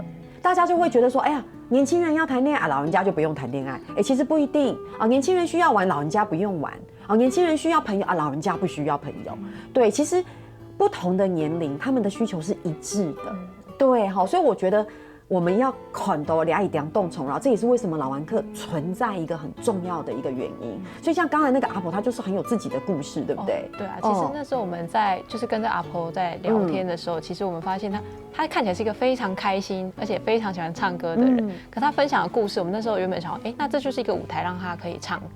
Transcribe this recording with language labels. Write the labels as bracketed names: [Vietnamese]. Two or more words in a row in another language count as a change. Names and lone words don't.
[Chinese] 大家就會覺得說，哎呀，年輕人要談戀愛，老人家就不用談戀愛。哎，其實不一定啊，年輕人需要玩，老人家不用玩啊；年輕人需要朋友啊，老人家不需要朋友。對，其實不同的年齡，他們的需求是一致的。對，好，所以我覺得。我們要看到倆一點動蟲，然後這也是為什麼老玩客存在一個很重要的一個原因。所以像剛才那個阿婆，她就是很有自己的故事，對不對？對啊，其實那時候我們在就是跟這阿婆在聊天的時候，其實我們發現她看起來是一個非常開心，而且非常喜歡唱歌的人。可她分享的故事，我們那時候原本想，那這就是一個舞台，讓她可以唱歌。